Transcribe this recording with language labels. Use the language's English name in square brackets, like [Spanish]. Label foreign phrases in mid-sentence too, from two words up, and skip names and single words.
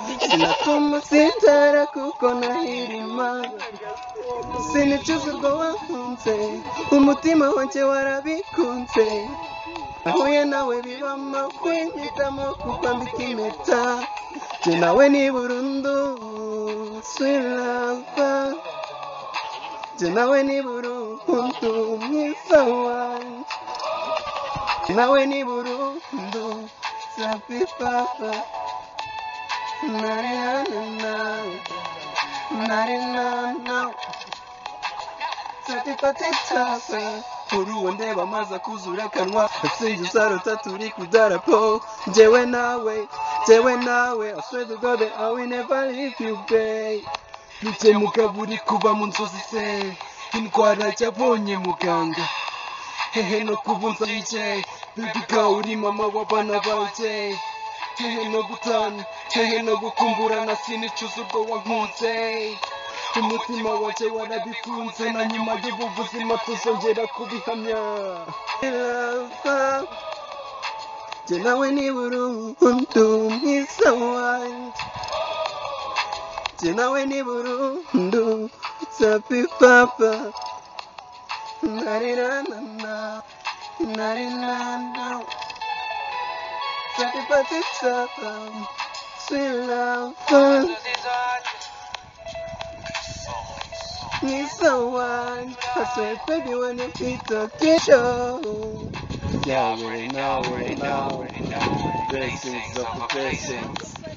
[Kinyarwanda] Sinatuma usitara kuko nahirima. Sinicuza urwo wankunze, umutima wanjye warabikunze. Nahuye nawe biba amahwe, mpitamo kukwambika impeta. Jye nawe ni burundu, [English] sweet lover. [Kinyarwanda] Jye nawe ni burundu, mwiza wanjye. Jye nawe ni burundu, safi papa. Na, na, na, na. Na, na, na. Safi papa, safi. Kuri uwo ndeba amaze akuzura akanwa, asingiza arota turi ku darapo. Jyewe nawe, jyewe nawe, [English] I swear to God that I will never leave you, babe. [Kinyarwanda] Bikemuka buri kuba mu nzozi se, indwara yabonye muganga. Hehe no kubunza ije, [English] baby girl [Kinyarwanda] uri mama w'abana banje. Hehe no gutana, hehe no gukumburana, sinicuza urwo wankunze. Umutima wanjye warabikunze, na nyuma y'ubu buzima tuzongera kubihamya. Lover, jye nawe ni burundu, mwiza wanjye. Jye nawe ni burundu, safi papa. Na, na, na, na. Na, na, na. Safi papa, papa. [English] Sweet lover. [Kinyarwanda] Mwiza wanjye. [English] I swear, baby, when you hit the show. [Kinyarwanda] Nawe, nawe, nawe, nawe. [English] Blessings of the blessings.